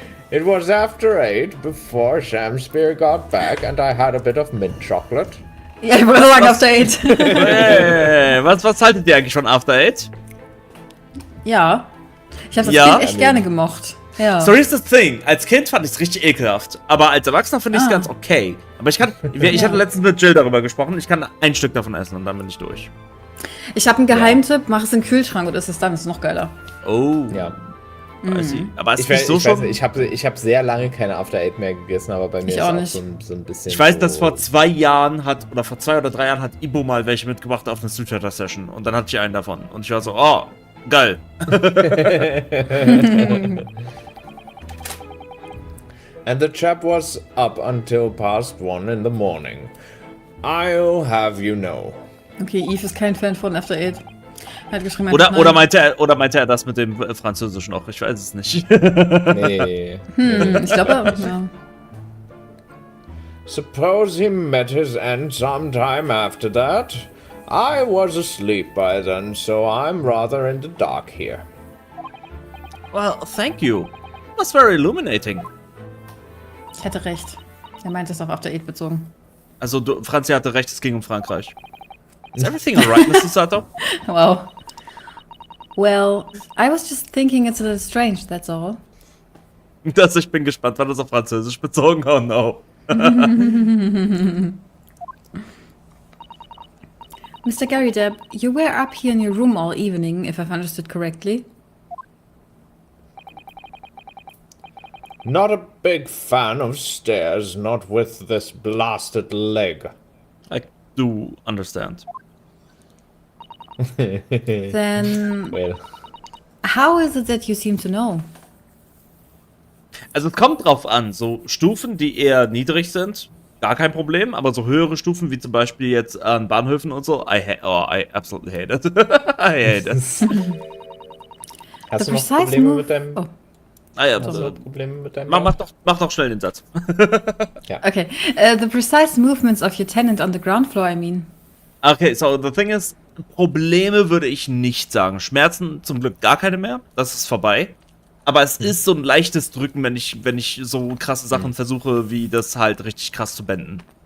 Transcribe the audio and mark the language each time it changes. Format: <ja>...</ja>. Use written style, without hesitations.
<en>It was after 8 before Shamspear got back, and I had a bit of mint chocolate.</en> <de>Ja, ich wollte sagen After 8. Hey, was haltet ihr eigentlich von After 8? Ja. Ich habe das Kind echt gerne gemocht. Ja.</de> <en>So here's the thing.</en> <de>Als Kind fand ich es richtig ekelhaft. Aber als Erwachsener finde ich es ganz okay. Aber ich hatte letztens mit Jill darüber gesprochen. Ich kann ein Stück davon essen und dann bin ich durch. Ich habe einen Geheimtipp. Mach es in den Kühlschrank und isst es dann. Das ist noch geiler. Oh. Ja. Aber es ist so schon. Ich hab sehr lange keine After 8 mehr gegessen, aber bei mir ist auch so ein bisschen. Ich weiß, dass vor 2 Jahren vor 2 oder 3 Jahren hat Ibo mal welche mitgebracht auf eine Street Fighter Session. Und dann hatte ich einen davon. Und ich war so, oh, geil.</de> <en>And the chap was up until past 1 in the morning. I'll have you know.</en> <de>Okay, Yves ist kein Fan von After 8. Er hat geschrieben, oder meinte er das mit dem Französischen auch? Ich weiß es nicht. Nee. Ich glaube, ja.</de> <en>Suppose he met his end sometime after that. I was asleep by then, so I'm rather in the dark here. Well, thank you. It was very illuminating.</en> <de>Ich hatte recht. Er meinte es auf After 8 bezogen. Also, Franzi hatte recht, es ging um Frankreich.</de> <en>Is everything alright, Mr. Sato? Wow. Well, I was just thinking it's a little strange, that's all.</en> <de>Ich bin gespannt, wann das auf Französisch bezogen.</de> <en>Oh no. Mr. Garrydeb, you were up here in your room all evening, if I've understood correctly. Not a big fan of stairs, not with this blasted leg. I do understand. Then, Well. how is it that you seem to know?</en> <de>Also es kommt drauf an, so Stufen, die eher niedrig sind, gar kein Problem, aber so höhere Stufen, wie zum Beispiel jetzt an Bahnhöfen und so,</de> <en>I absolutely hate it. I hate it.</en> <de>Hast du noch Probleme mit deinem... Oh. Probleme mit deinem... Mach doch schnell den Satz. Ja.</de> <en>Okay, the precise movements of your tenant on the ground floor, I mean. Okay, so the thing is,</en> <de>Probleme würde ich nicht sagen. Schmerzen zum Glück gar keine mehr, das ist vorbei. Aber es ist so ein leichtes Drücken, wenn ich so krasse Sachen versuche, wie das halt richtig krass zu benden.</de>